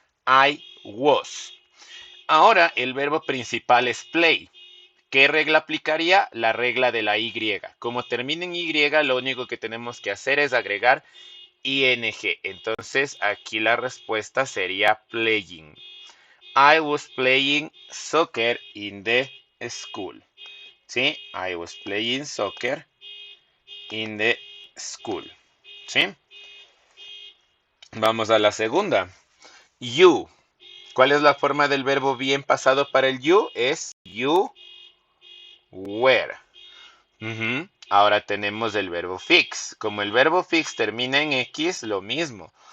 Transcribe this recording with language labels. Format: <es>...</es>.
<es>I was. Ahora el verbo principal es play. ¿Qué regla aplicaría? La regla de la Y. Como termina en Y, lo único que tenemos que hacer es agregar ing. Entonces, aquí la respuesta sería playing.</es> <en>I was playing soccer in the school. ¿Sí? I was playing soccer in the school.</en> <es>¿Sí? Vamos a la segunda. You. ¿Cuál es la forma del verbo be en pasado para el you? Es you were. Ujú. Ahora tenemos el verbo fix. Como el verbo fix termina en X, lo mismo.</es>